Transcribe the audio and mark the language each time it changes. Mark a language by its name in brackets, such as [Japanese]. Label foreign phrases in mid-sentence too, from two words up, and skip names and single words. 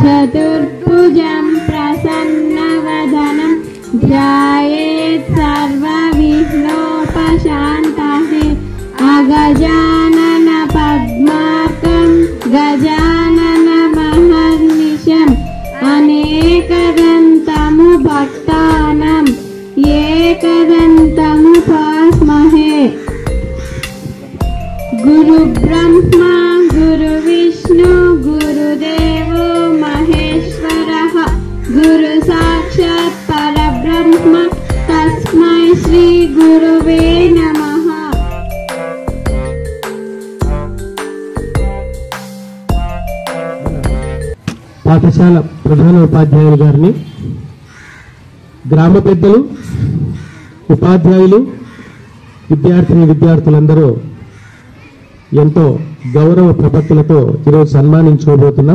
[Sanskrit] चतुर्भुजं प्रसन्नवदनं ध्यायेत् सर्वविघ्नोपशान्तये अगजानन पद्मार्कं गजाननमहर्निशम् अनेकदन्तमु भक्तानां एकदन्तमुपास्महे। गुरु ब्रह्मा गुरु विष्णु गुरुदेवो महेश्वरः गुरु साक्षात् परब्रह्म तस्मै श्री गुरुवे नमः। [Telugu] పాఠశాల ప్రధాన ఉపాధ్యాయులు గారిని, గ్రామ పెద్దలు, ఉపాధ్యాయులు, విద్యార్థులందరూ ఎంతో గౌరవ ప్రపత్తులతో ఈరోజు సన్మానించుకోబోతున్నాం.